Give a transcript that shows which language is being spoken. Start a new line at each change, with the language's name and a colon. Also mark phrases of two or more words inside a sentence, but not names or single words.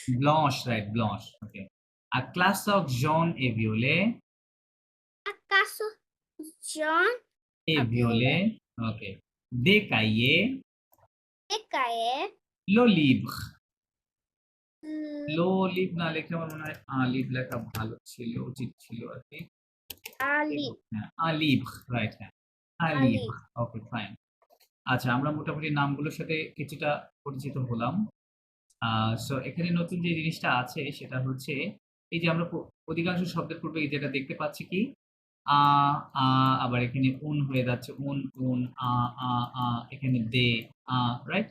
French: blanche, right, blanche. Ok. Un classeur jaune et violet, un casse jaune et Ah, violet. Ok. Des cahiers, des cahiers le livre. le le livre
Bangla: না লিখলে আমার মনে হয় লিভ লেখা ভালো ছিল, উচিত ছিল আর কি। ali লিভ, রাইট, হ্যাঁ,
French: Un লিভ। livre.
English: okay, fine.
Bangla: আচ্ছা, আমরা মোটামুটি নামগুলোর সাথে কিছুটা পরিচিত হলাম। সো এখানে নতুন যে জিনিসটা আছে সেটা হচ্ছে এই যে আমরা অধিকাংশ শব্দের পূর্বে যেটা দেখতে পাচ্ছি কি আ আ আবার এখানে উন হয়ে যাচ্ছে
French: un un
Bangla: আ আ আ এখানে দে রাইট?